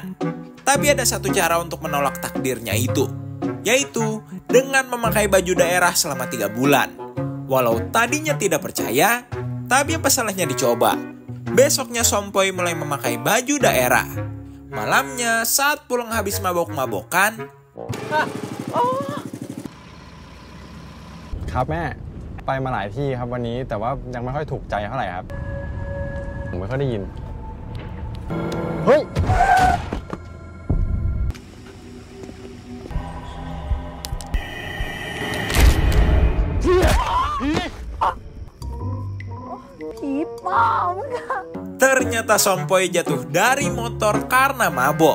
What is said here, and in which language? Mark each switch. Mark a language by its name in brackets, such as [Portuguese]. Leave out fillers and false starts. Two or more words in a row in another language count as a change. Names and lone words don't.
[Indonesian] Tapi ada satu cara untuk menolak takdirnya itu, yaitu dengan memakai baju daerah selama 3 bulan. Walau tadinya tidak percaya, tapi apa salahnya dicoba. Besoknya Sompoy mulai memakai baju daerah. Malamnya saat pulang habis mabok-mabokan. [Thai] ครับแม่ไปมาหลายที่ครับวันนี้แต่ว่ายังไม่ค่อยถูกใจเท่าไหร่ครับผมไม่ค่อยได้ยินเฮ้ย [Indonesian] Ternyata Sompoy jatuh dari motor karena mabok.